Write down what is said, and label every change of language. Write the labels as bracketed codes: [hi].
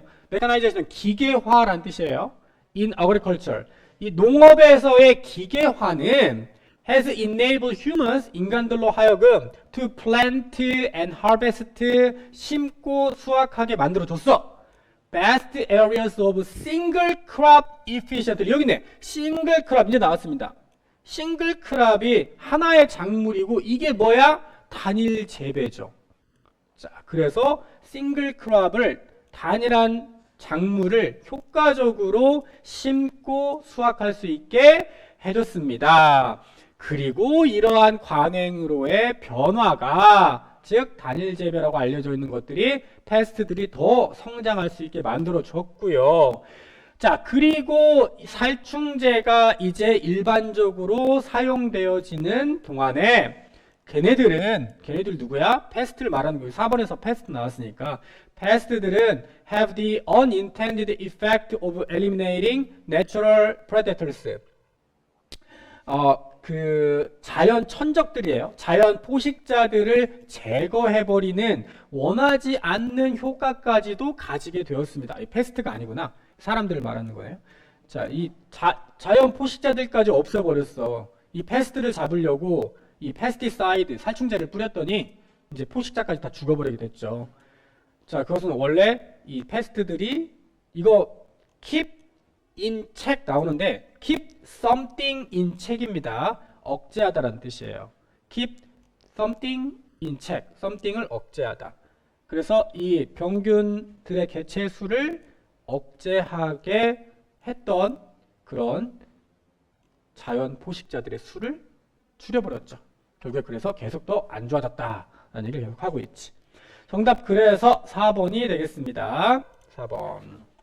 [ko] mechanization은 기계화라는 뜻이에요. [en] in agriculture. [ko] 이 농업에서의 기계화는 [en] has enabled humans, [ko] 인간들로 하여금 [en] to plant and harvest, [ko] 심고 수확하게 만들어줬어. [en] vast areas of single crop efficiently. [ko] 여기 있네. single crop 이제 나왔습니다. single crop이 하나의 작물이고 이게 뭐야? 단일 재배죠. 자, 그래서 싱글 크롭을 단일한 작물을 효과적으로 심고 수확할 수 있게 해줬습니다. 그리고 이러한 관행으로의 변화가 즉 단일 재배라고 알려져 있는 것들이 패스트들이 더 성장할 수 있게 만들어줬고요. 자, 그리고 살충제가 이제 일반적으로 사용되어지는 동안에 걔네들 누구야? 패스트를 말하는 거예요. 4번에서 패스트 나왔으니까 패스트들은 [en] have the unintended effect of eliminating natural predators. [ko] 그 자연 천적들이에요. 자연 포식자들을 제거해버리는 원하지 않는 효과까지도 가지게 되었습니다. 이 패스트가 아니구나. 사람들을 말하는 거예요. 자, 이 자연 포식자들까지 없애버렸어. 이 패스트를 잡으려고 이 페스티사이드, 살충제를 뿌렸더니 이제 포식자까지 다 죽어버리게 됐죠. 자, 그것은 원래 이 패스트들이 이거 [en] keep in check [ko] 나오는데 [en] keep something in check [ko] 입니다. 억제하다라는 뜻이에요. [en] keep something in check, [ko] something을 억제하다. 그래서 이 병균들의 개체 수를 억제하게 했던 그런 자연 포식자들의 수를 줄여버렸죠. 결국에 그래서 계속 더 안 좋아졌다라는 얘기를 계속 하고 있지. 정답 그래서 4번이 되겠습니다. 4번.